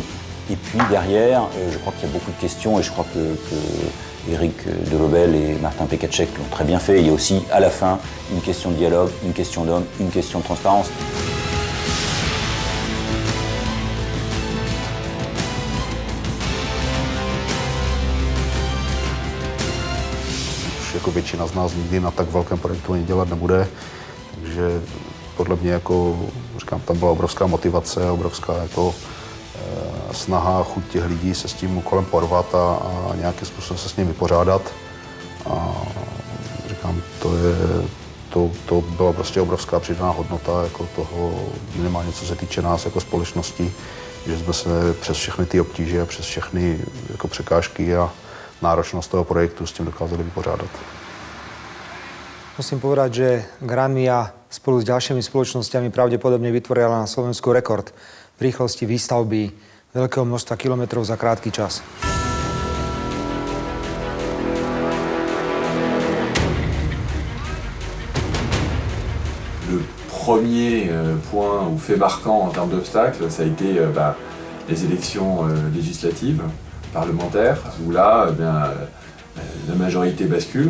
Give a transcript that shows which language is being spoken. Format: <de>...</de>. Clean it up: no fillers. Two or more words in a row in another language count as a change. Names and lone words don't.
<fr>Et puis derrière, je crois qu'il y a beaucoup de questions et je crois que Eric Delobel et Martin Pekaček l'ont très bien fait. Il y a aussi à la fin une question de dialogue, une question d'homme, une question de transparence.</fr> <cs>Už jako většina z nás nikdy na tak velkém projektu ani dělat nebude, takže podle mě jako, říkám, tam byla obrovská motivace, obrovská jako snaha, chuť těch lidí se s tím úkolem porvat a nějakým způsobem se s ním vypořádat. A říkám, to To byla prostě obrovská přidaná hodnota jako toho, minimálně co se týče nás jako společnosti, že jsme se přes všechny ty obtíže, přes všechny jako překážky a náročnost toho projektu s tím dokázali vypořádat.</cs> <sk>Musím povedať, že Granvia spolu s ďalšími spoločnosťami pravdepodobne vytvorila na Slovensku rekord v rýchlosti výstavby veľkého množstva kilometrov za krátky čas.</sk> <fr>Le premier point ou fait marquant en termes d'obstacles, ça a été les élections législatives, parlementaires, où là, la majorité bascule.</fr>